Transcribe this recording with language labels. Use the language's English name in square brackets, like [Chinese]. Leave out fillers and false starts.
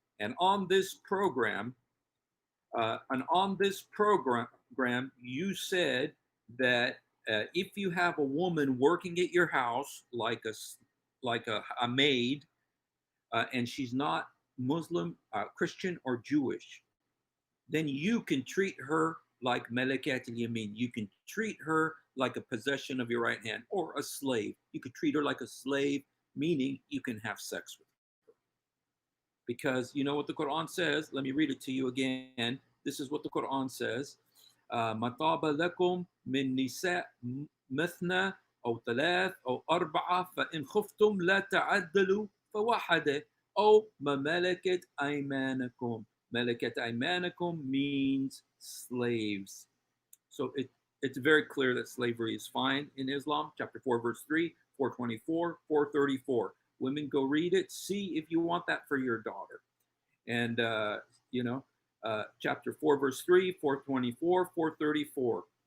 [English] And on this program, you said that if you have a woman working at your house, like a maid, and she's not Muslim, Christian, or Jewish, then you can treat her like Malakat al-Yamin. You can treat her like a possession of your right hand, or a slave. You could treat her like a slave, meaning you can have sex with her. Because you know what the Quran says? Let me read it to you again. This is what the Quran says. [Arabic] مَطَابَ لَكُمْ مِن نِسَاء مَثْنَى أو ثلاث أو أربعة فإن خفتم لا تعدلوا فواحدة أو ما ملكت أيمانكم. ملكت أيمانكم [English] means slaves. So it's very clear that slavery is fine in Islam. Chapter 4, verse 3, 424, 434. Women, go read it. See if you want that for your daughter. And, chapter 4, verse 3, 424, 434.